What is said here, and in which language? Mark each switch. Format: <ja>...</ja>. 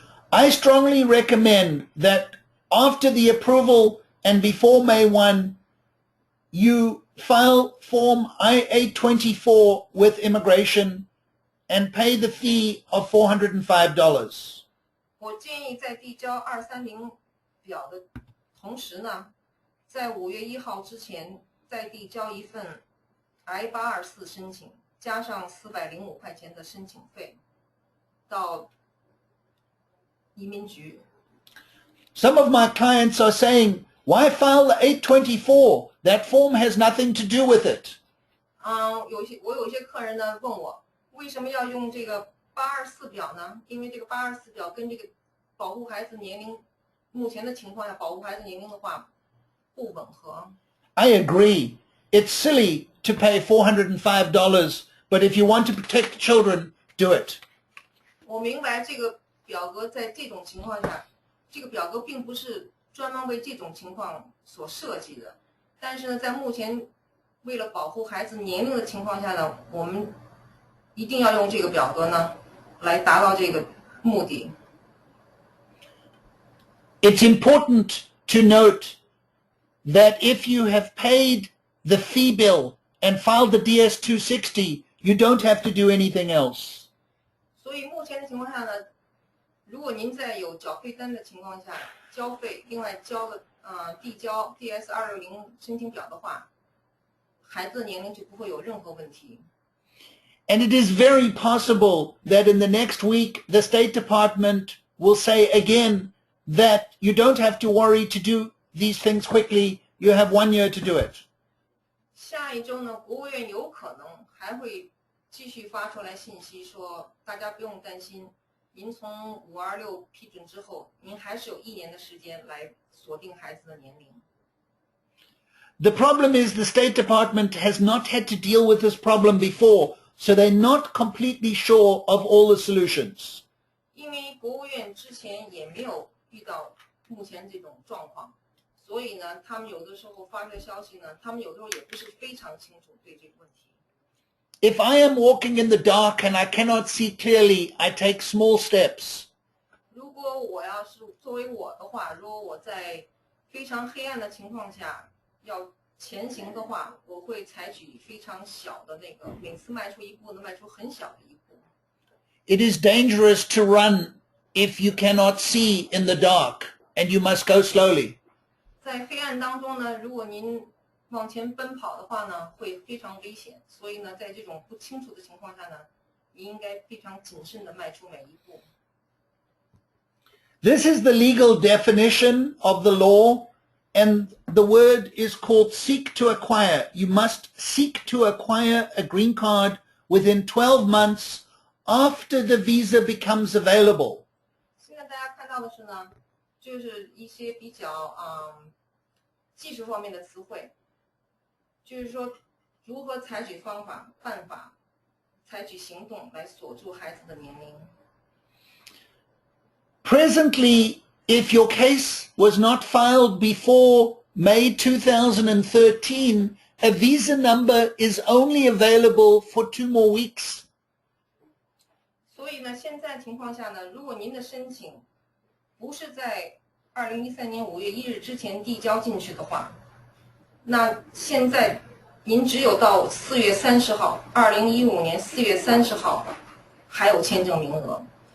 <en>I strongly recommend that after the approval and before May 1, you file Form I-824 with immigration and pay the fee of $405.</en> <zh>我建议在递交230表的同时呢，在5月1号之前再递交一份 I-824申请，加上405块钱的申请费，到移民局。</zh> <en>Some of my clients are saying, why file the 824? That form has nothing to do with it.</en> <zh>我有些客人呢问我，为什么要用这个824表呢？因为这个824表跟这个保护孩子年龄，目前的情况下，保护孩子年龄的话不吻合。</zh> <en>I agree. It's silly to pay $405, but if you want to protect children, do it.</en> <zh>我明白这个表格在这种情况下，这个表格并不是专门为这种情况所设计的，但是呢，在目前为了保护孩子年龄的情况下呢，我们一定要用这个表格呢，来达到这个目的。</zh> <en>It's important to note that if you have paid the fee bill and filed the DS-260, you don't have to do anything else.</en> <zh>所以目前的情况下呢，如果您在有缴费单的情况下交费，另外递交 DS-260申请表的话，孩子的年龄就不会有任何问题。</zh> <en>And it is very possible that in the next week, the State Department will say again that you don't have to worry to do these things quickly. You have 1 year to do it.</en> <zh>下一周呢，国务院有可能还会继续发出来信息说，大家不用担心，您从526批准之后，您还是有1年的时间来锁定孩子的年龄。</zh> <en>The problem is the State Department has not had to deal with this problem before, so they're not completely sure of all the solutions.</en> <zh>因为国务院之前也没有遇到目前这种状况，所以呢，他们有的时候发出的消息呢，他们有的时候也不是非常清楚对这个问题。</zh> <en>If I am walking in the dark and I cannot see clearly, I take small steps.</en> <zh>如果我要是作为我的话，如果我在非常黑暗的情况下要前行的话，我会采取非常小的那个，每次迈出一步能迈出很小的一步。</zh> <en>It is dangerous to run if you cannot see in the dark, and you must go slowly.</en> <zh>在黑暗当中呢，如果您往前奔跑的话呢，会非常危险。所以呢，在这种不清楚的情况下呢，你应该非常谨慎地迈出每一步。</zh> <en>This is the legal definition of the law, and the word is called seek to acquire. You must seek to acquire a green card within 12 months after the visa becomes available.</en> <zh>现在大家看到的是呢，就是一些比较技术方面的词汇，就是说如何采取办法，采取行动来锁住孩子的年龄。</zh> <en>Presently, if your case was not filed before May 2013, a visa number is only available for 2 more weeks.</en> <zh>所以呢，现在情况下呢，如果您的申请不是在2013年5月1日之前递交进去的话，那现在您只有到4月30号，2015年4月30号还有签证名额。</zh>